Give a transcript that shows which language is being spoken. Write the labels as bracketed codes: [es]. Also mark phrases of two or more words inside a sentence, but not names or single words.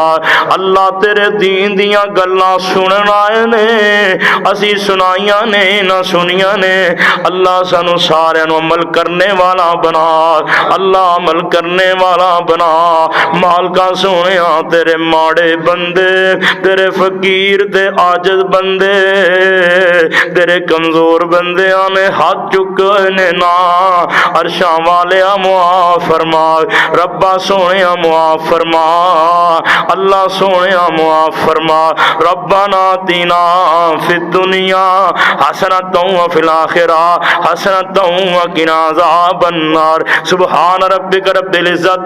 [pa] اللہ تیرے دین دیاں گلاں سنن آئے نے اسی سنائیاں نے نہ سنیاں نے اللہ سانو سارے نو عمل کرنے والا بنا اللہ عمل کرنے والا بنا مالکا سونے تیرے ماڑے بندے تیرے فقیر تے عاجز بندے تیرے کمزور بندے نے ہاتھ چکنے نا عرشاں والیا معاف فرما ربا سونے معاف فرما اللہ سونے معاف فرما [ar] ربنا آتنا فی الدنیا حسنۃ وفی الآخرہ حسنۃ وقنا عذاب النار سبحان ربک رب العزت